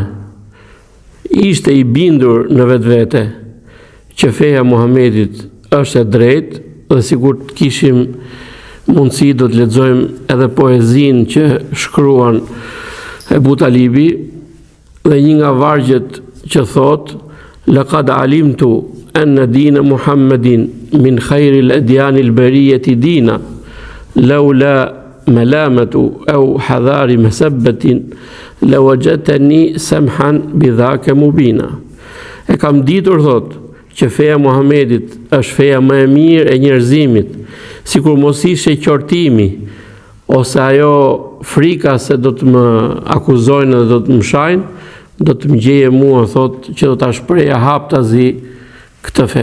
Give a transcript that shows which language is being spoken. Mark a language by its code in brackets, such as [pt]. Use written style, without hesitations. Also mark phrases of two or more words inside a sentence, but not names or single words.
[sq] Ishte i bindur në vetvete që feja Muhamedit është e drejtë, dhe sikur të kishim mundësi do të lexojmë edhe poezinë që shkruan Ebu Talibi, dhe një nga vargjet që thot: [ar] "لقد علمت بأن دين محمد من خير أديان البرية دينا لولا الملامة أو حذار مسبة لوجدتني سمحا بذاك مبينا. [sq] E kam ditur, thot, që feja Muhamedit është feja më e mirë e njerëzimit, sikur mos ishte qortimi ose ajo frika se do të më akuzojnë dhe do të më shajnë, do të më gjeje mua, thot, që do ta shpreja haptazi këtë fe.